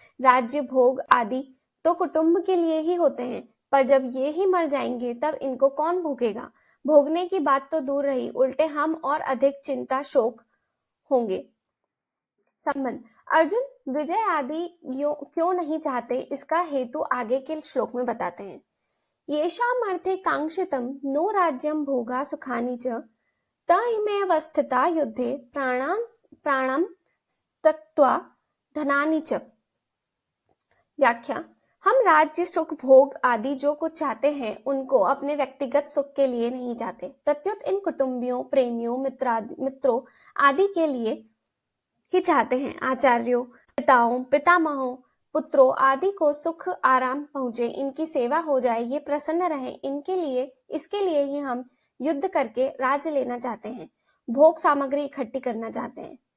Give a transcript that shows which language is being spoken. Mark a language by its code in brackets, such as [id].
[hi] राज्य, भोग आदि तो कुटुंब के लिए ही होते हैं, पर जब ये ही मर जाएंगे तब इनको कौन भोगेगा? भोगने की बात तो दूर रही, उल्टे हम और अधिक चिंता शोक होंगे। संबंध। अर्जुन विजय आदि क्यों नहीं चाहते, इसका हेतु आगे के श्लोक में बताते हैं। [sa] येषाम् अर्थे कांक्षितम् नो राज्यं भोगा सुखानि च, तइमेवस्थिता युद्धे प्राणं त्यक्त्वा धनानि च। [hi] व्याख्या। हम राज्य, सुख, भोग आदि जो कुछ चाहते हैं उनको अपने व्यक्तिगत सुख के लिए नहीं चाहते, प्रत्युत इन कुटुंबियों, प्रेमियों, मित्रों आदि के लिए ही चाहते हैं। आचार्यों, पिताओं, पितामहों, पुत्रों आदि को सुख आराम पहुंचे, इनकी सेवा हो जाए, ये प्रसन्न रहे, इसके लिए ही हम युद्ध करके राज्य लेना चाहते हैं, भोग सामग्री इकट्ठी करना चाहते हैं।